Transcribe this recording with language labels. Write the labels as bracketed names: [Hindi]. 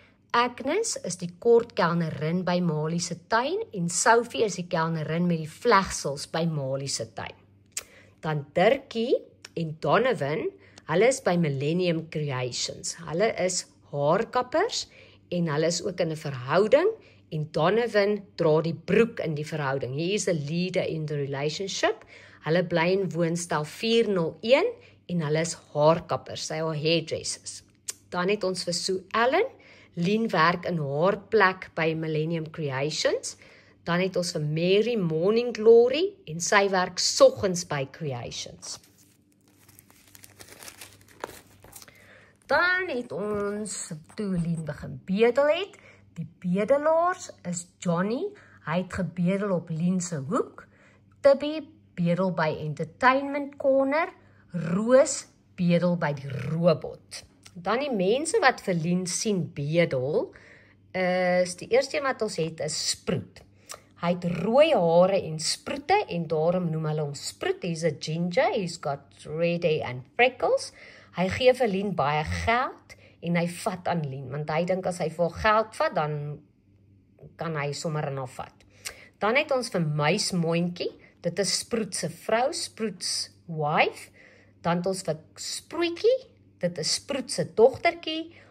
[Afrikaans] Agnes is die kortkelnerin by Malie se tuin en Sophie is die kelnerin met die vlegsels by Malie se tuin. Dan Dirkie en Donovan, hulle is by Millennium Creations. Hulle is haarkappers en hulle is ook in 'n verhouding en Donovan dra die broek in die verhouding. [English] He is a leader in the relationship. [Afrikaans] Hulle bly in woonstel 401 en hulle is haarkappers, sy is hairdressers. Dan het ons vir Sue Allen, Lien werk in haar plek by Millennium Creations. Dan het ons vir Mary Morning Glory en sy werk soggens by Creations. Dan het ons, toe Lien begin bedel het, die bedelaars is Johnny, hy het gebedel op Lien se hoek, Tibby bedel by Entertainment Corner, Roos bedel by die robot. Dan die mense wat vir Lien sien bedel, is die eerste wat ons het is Sproet. Hy het rooi hare en sproete en daarom noem hulle hom Sproet. [English] He's a ginger, he's got red hair and freckles. [Afrikaans] Hy gee vir Lien baie geld en hy vat aan Lien, want hy dink as hy vir geld vat, dan kan hy sommer in haar vat. Dan het ons vir Muismondjie, dit is Sproet se vrou, Sproet se wife. Dan het ons vir Sproetjie, dit is Sproet se dogtertjie.